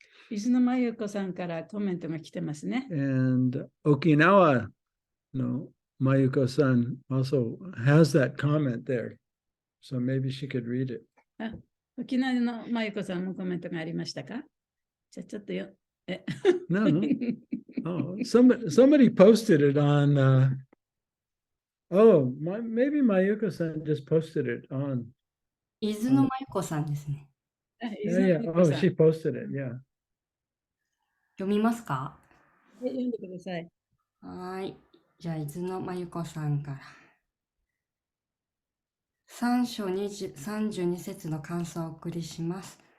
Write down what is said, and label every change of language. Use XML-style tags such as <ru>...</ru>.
<ja>伊豆のまゆこさんからコメントが来てますね。</ja> <en>And Okinawa, Mayuko-san also has that comment there. So maybe she could read it.</en> <ja>沖縄のまゆこさんもコメントがありましたか？じゃあちょっと</ja> <en>No. Oh, somebody posted it on maybe Mayuko-san just posted it on</en> <ja>伊豆のまゆこさんですね。</ja> <en>Yeah, yeah. Oh, she posted it. Yeah.</en> <ja>読みますか？読んでください。はーい。じゃあ、伊豆のまゆこさんから。 3章32節の感想をお送りします。</ja>